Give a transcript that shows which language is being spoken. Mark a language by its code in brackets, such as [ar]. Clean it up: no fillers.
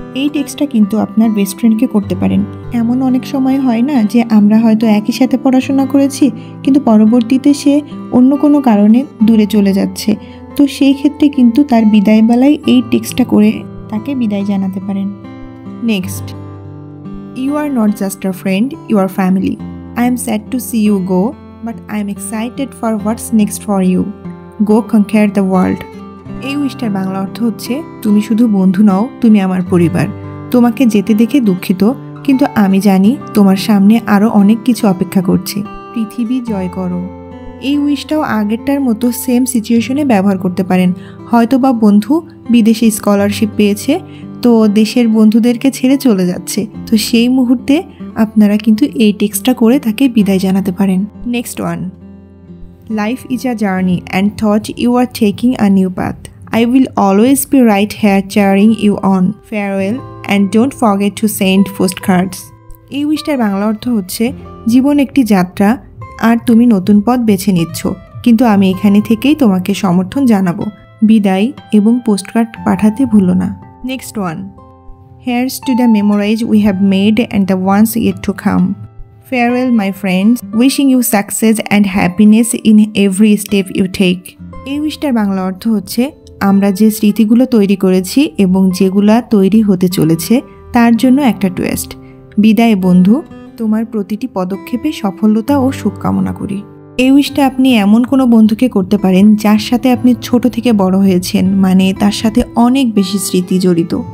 [bn] এই টেক্সটটা কিন্তু আপনার বেস্ট ফ্রেন্ডকে করতে পারেন। এমন অনেক সময় হয় না যে আমরা হয়তো একই সাথে পড়াশোনা করেছি, কিন্তু পরবর্তীতে সে অন্য কোনো কারণে দূরে চলে যাচ্ছে। তো সেই ক্ষেত্রে কিন্তু তার বিদায়বেলায় এই টেক্সটটা করে তাকে বিদায় জানাতে পারেন। [en] Next, you are not just a friend, you are family. I am sad to see you go, but I am excited for what's next for you. Go conquer the world. [bn] এই উইশটার বাংলা অর্থ হচ্ছে, তুমি শুধু বন্ধু নও, তুমি আমার পরিবার। তোমাকে যেতে দেখে দুঃখিত, কিন্তু আমি জানি তোমার সামনে আরও অনেক কিছু অপেক্ষা করছে। পৃথিবী জয় করো। এই উইশটাও আগেরটার মতো সেম সিচুয়েশনে ব্যবহার করতে পারেন। হয়তো বা বন্ধু বিদেশে স্কলারশিপ পেয়েছে, তো দেশের বন্ধুদেরকে ছেড়ে চলে যাচ্ছে। তো সেই মুহূর্তে আপনারা কিন্তু এই টেক্সটটা করে তাকে বিদায় জানাতে পারেন। [en] Next one, life is a journey and thought you are taking a new path. I will always be right here cheering you on. Farewell and don't forget to send post cards. [bn] এই উইশটার বাংলা অর্থ হচ্ছে, জীবন একটি যাত্রা আর তুমি নতুন পথ বেছে নিচ্ছ, কিন্তু আমি এখানে থেকেই তোমাকে সমর্থন জানাবো। বিদায় এবং পোস্টকার্ড পাঠাতে ভুলো না। [en] Next one, here's to the memories we have made and the ones yet to come. Farewell my friends, wishing you success and happiness in every step you take. [bn] এই উইশটার বাংলা অর্থ হচ্ছে, আমরা যে স্মৃতিগুলো তৈরি করেছি এবং যেগুলো তৈরি হতে চলেছে তার জন্য একটা টুইস্ট। বিদায় বন্ধু, তোমার প্রতিটি পদক্ষেপে সফলতা ও সুখ কামনা করি। এই উইশটা আপনি এমন কোনো বন্ধুকে করতে পারেন যার সাথে আপনি ছোট থেকে বড় হয়েছেন, মানে তার সাথে অনেক বেশি স্মৃতি জড়িত।